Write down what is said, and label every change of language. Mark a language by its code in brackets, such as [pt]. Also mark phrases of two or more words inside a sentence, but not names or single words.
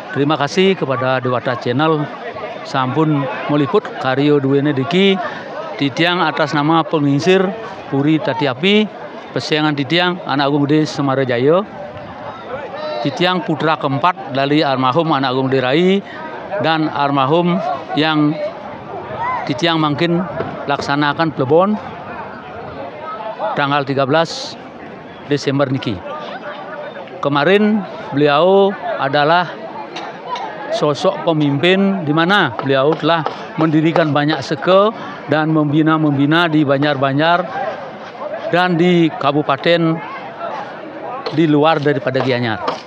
[id] Terima kasih kepada Dewata Channel [ban] sampun meliput karyo duwene diki titiang [id] atas nama penginsir Puri Tatiapi [ban] pesengan titiang [id] anak agung gede Semarajaya, titiang putra keempat dari almarhum anak agung gede Rai dan almarhum yang titiang makin laksanakan plebon tanggal 13 Desember niki. Kemarin beliau adalah sosok pemimpin di mana beliau telah mendirikan banyak seke dan membina di Banjar-Banjar dan di kabupaten di luar daripada Gianyar.